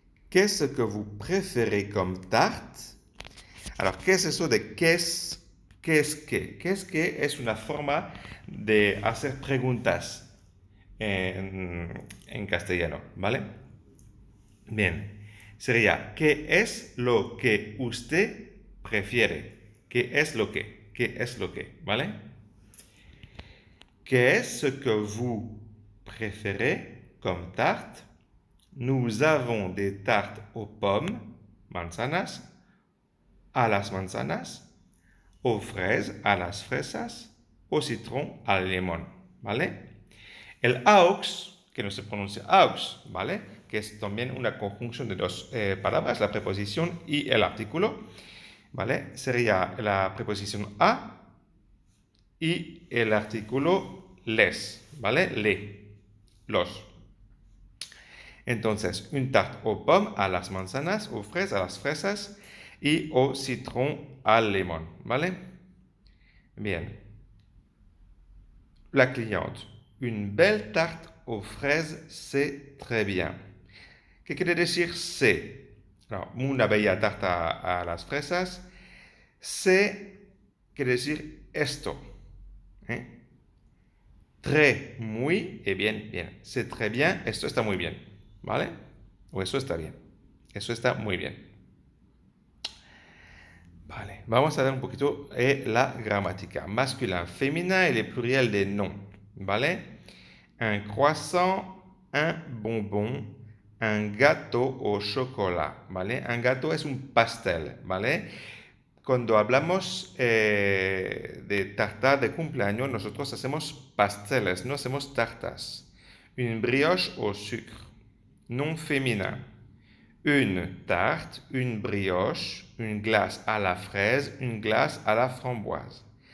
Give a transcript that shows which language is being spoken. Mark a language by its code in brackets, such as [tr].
[fr] Qu'est-ce que vous préférez comme tarte? [es] Alors, ¿qué es eso de qué es que? ¿Qué es que? Es una forma de hacer preguntas en castellano, ¿vale? Bien, sería, ¿qué es lo que usted prefiere? ¿Qué es lo que? ¿Qué es lo que? ¿Vale? ¿Qué es [fr] ce que vous préférez comme tarte? Nous avons des tartes aux pommes, [es] manzanas, a las manzanas, [fr] aux fraises, [es] a las fresas, [fr] au citron, [es] al limón, ¿vale? [fr] El aux, que no se pronuncia aux, ¿vale? Que es también una conjunción de dos palabras, la preposición y el artículo, ¿vale? Sería la preposición a y el artículo les, ¿vale? [es] Los. Entonces, [fr] une tarte aux pommes, [es] a las manzanas, [fr] aux fraises, [es] a las fresas y [fr] au citron, [es] al limón, ¿vale? Bien. La cliente. [fr] Une belle tarte aux fraises, c'est très bien. [es] ¿Qué quiere decir c'est? Alors, una bella tarta a las fresas. C'est quiere decir esto. très, muy y bien, bien. [fr] C'est très bien, [es] esto está muy bien, ¿vale? O eso está bien. Eso está muy bien. Vale, vamos a ver un poquito la gramática. [fr] Masculin, féminin [es] y el [fr] pluriel de nom, [es] ¿vale? [fr] Un croissant, un bonbon, un gâteau au chocolat, ¿vale? [es] Un gâteau es un pastel, ¿vale? Cuando hablamos de tarta de cumpleaños, nosotros hacemos pasteles, no hacemos tartas. [fr] Une brioche au sucre, nom féminin. Une tarte, une brioche, une glace à la fraise, une glace à la framboise.